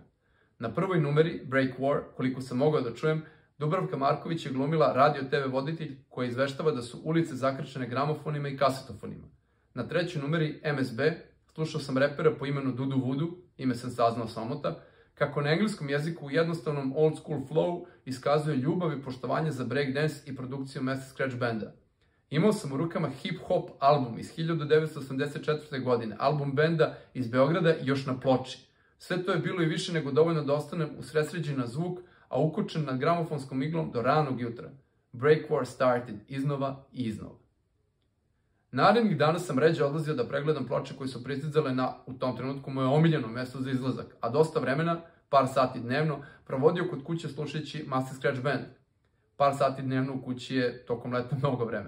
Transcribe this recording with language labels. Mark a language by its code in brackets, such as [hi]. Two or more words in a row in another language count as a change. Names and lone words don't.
[sr] Na prvoj numeri, Break War, koliko sam mogao da čujem, Dubravka Marković je glumila radio TV voditelj koja izveštava da su ulice zakrčene gramofonima i kasetofonima. Na trećoj numeri, MSB, slušao sam repera po imenu Dudu Voodoo, ime sam saznao samota, kako na engleskom jeziku u jednostavnom [en] old school flow [sr] iskazuje ljubav i poštovanje za breakdance i produkciju Master Scratch Banda. Imao sam u rukama hip-hop album iz 1984. godine, album benda iz Beograda i još na ploči. Sve to je bilo i više nego dovoljno da ostanem usredsređen na zvuk, a ukočen nad gramofonskom iglom do ranog jutra. Break War started iznova i iznova. Narednih dana sam ređe odlazio da pregledam ploče koje su pristizale na, u tom trenutku, moje omiljeno mesto za izlazak, a dosta vremena, par sati dnevno, provodio kod kuće slušajući Master Scratch Band. Par sati dnevno u kući je tokom leta mnogo vremena.